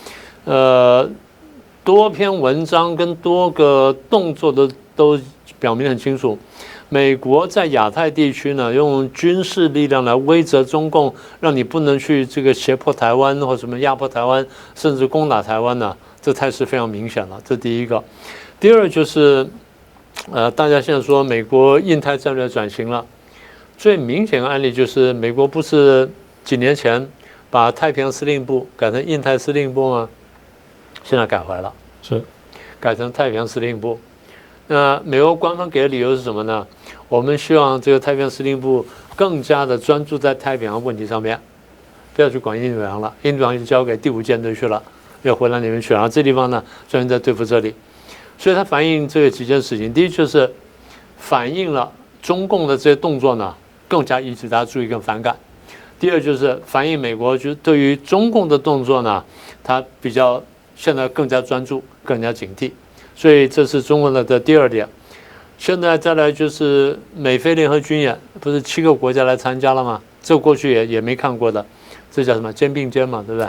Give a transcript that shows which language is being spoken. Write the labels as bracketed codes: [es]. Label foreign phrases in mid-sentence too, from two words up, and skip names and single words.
[zh] 多篇文章跟多個動作都表明很清楚，美國在亞太地區呢，用軍事力量來威懾中共，讓你不能去這個脅迫台灣或什麼壓迫台灣，甚至攻打台灣呢，這態勢非常明顯了。這第一個。第二就是大家現在說美國印太戰略轉型了，最明顯的案例就是美國不是幾年前把太平洋司令部改成印太司令部嗎？現在改回來了，是改成太平洋司令部。那美國官方給的理由是什麼呢？我們希望這個太平洋司令部更加的專注在太平洋問題上面，不要去管印度洋了，印度洋就交給第5艦隊去了，要回到那邊去。然後這地方呢，專門在對付這裡。所以它反映這幾件事情，第一就是反映了中共的這些動作呢，更加引起大家注意跟反感。第二就是反映美國就對於中共的動作呢，它比較現在更加專注，更加警惕，所以這是中國的第二點。現在再來就是美菲聯合軍演，不是7個國家來參加了嗎？這過去也沒看過的，這叫什麼肩並肩嘛，對不對？